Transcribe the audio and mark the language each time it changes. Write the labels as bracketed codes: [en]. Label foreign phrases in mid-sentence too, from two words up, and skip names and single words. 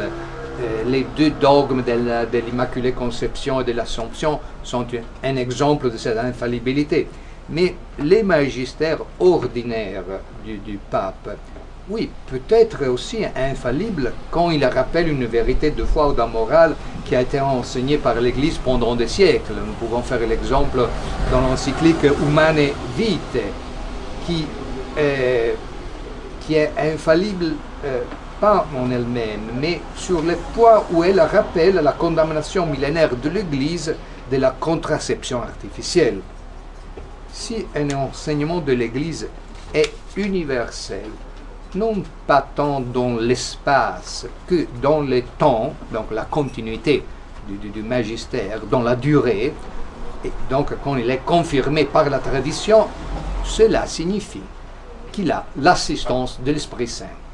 [fr] Les deux dogmes de l'Immaculée Conception et de l'Assomption sont un exemple de cette infallibilité. Mais les magistères ordinaires du pape, oui, peut-être aussi infallible quand il rappelle une vérité de foi ou de morale qui a été enseignée par l'Église pendant des siècles. Nous pouvons faire l'exemple dans l'encyclique Humanae Vitae, qui est infallible pas en elle-même, mais sur le point où elle rappelle la condamnation millénaire de l'Église de la contraception artificielle. Si un enseignement de l'Église est universel, non pas tant dans l'espace que dans le temps, donc la continuité du magistère, dans la durée, et donc quand il est confirmé par la tradition, cela signifie qu'il a l'assistance de l'Esprit Saint.